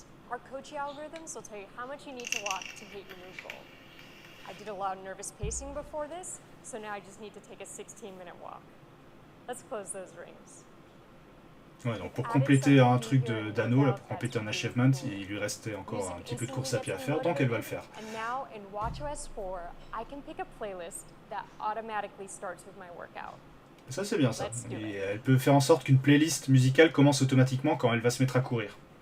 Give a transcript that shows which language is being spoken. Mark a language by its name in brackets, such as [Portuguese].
[English] Our coaching algorithms will tell you how much you need to walk to hit your move goal. I did a lot of nervous pacing before this, so now I just need to take a 16-minute walk. Let's close those rings. [French] Ouais, donc pour compléter un truc d'anneau, là, pour compléter un achievement, il lui restait encore un petit peu de course à pied à faire, donc elle va le faire. [English] And now in WatchOS 4, I can pick a playlist that automatically starts with my workout. [French] Ça c'est bien ça. Et elle peut faire en sorte qu'une playlist musicale commence automatiquement quand elle va se mettre à courir.